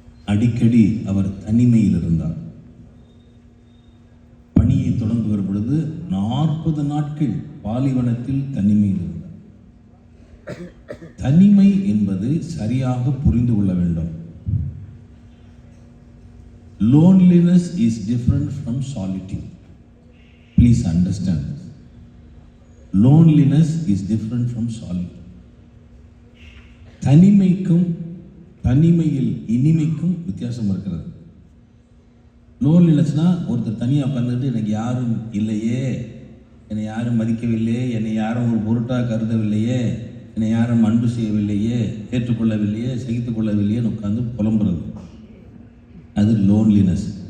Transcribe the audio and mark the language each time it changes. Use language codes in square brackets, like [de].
[ta] அடிக்கடி அவர் தனிமையில் இருந்தார். பணியை தொடங்குகிற பொழுது 40 நாட்கள் பாலைவனத்தில் தனிமையில் இருந்தார். தனிமை என்பது சரியாக புரிந்து கொள்ள வேண்டும். [en] Loneliness is different from solitude. Please understand this. Loneliness is different from solitude. [ta] தனிமைக்கும் தனிமையில் இனிமைக்கும் வித்தியாசம் இருக்கிறது. லோன்லினஸ்னா ஒருத்தர் தனியாக உட்கார்ந்துட்டு எனக்கு யாரும் இல்லையே, என்னை யாரும் மதிக்கவில்லையே, என்னை யாரும் ஒரு பொருட்டாக கருதவில்லையே, என்னை யாரும் அன்பு செய்யவில்லையே, ஏற்றுக்கொள்ளவில்லையே, சகித்துக் கொள்ளவில்லையேன்னு உட்காந்து புலம்புறது. அது லோன்லினஸ்.